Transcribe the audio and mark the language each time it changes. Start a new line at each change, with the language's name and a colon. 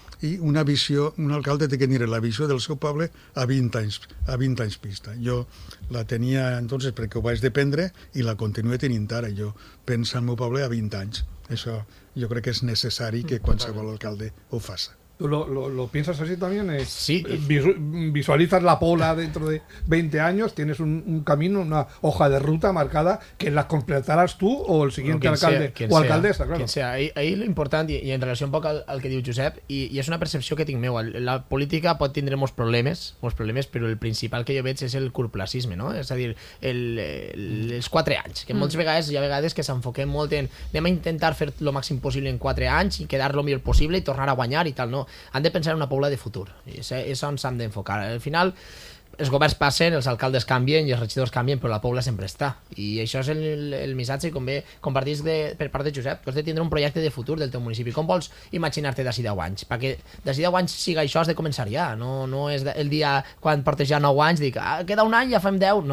Catalan: I una visió, un alcalde té que tenir la visió del seu poble a 20 anys vista. Jo la tenia entonces perquè ho vaig dependre i la continuo tenint ara. Jo penso en el meu poble a 20 anys. Això jo crec que és necessari que qualsevol alcalde ho faça.
Spanish: ¿Tú lo piensas así también? Sí. ¿Visualizas la Puebla dentro de 20 años? ¿Tienes un camino, una hoja de ruta marcada que la completarás tú o el siguiente alcalde sea, o alcaldesa? Claro. Quien sea. Ahí lo importante, y en relación un poco al que dijo Josep, y es una percepción que tengo. La política pues, tendremos problemas, pero el principal que yo veo es el curplasismo, ¿no? Es decir, los 4 años. Que muchas veces ya vegades que se enfoque mucho en
Catalan: anem a intentar
Spanish: hacer lo máximo posible en 4 años y quedar lo mejor posible y
Catalan: tornar a guanyar
Spanish: y tal, ¿no?
Catalan: Han de pensar en una Puebla de futur, és on s'han d'enfocar. Al final els governs passen, els alcaldes canvien i els regidors canvien, però la Puebla sempre està, i això és el missatge com bé compartís per part de Josep. Tu has de tindre un projecte de futur del teu municipi. Com vols imaginar-te d'ací 10 anys? Perquè d'ací 10 anys siga això, has de començar ja. No és el dia quan portes ja 9 anys dic, queda un any, ja fem 10.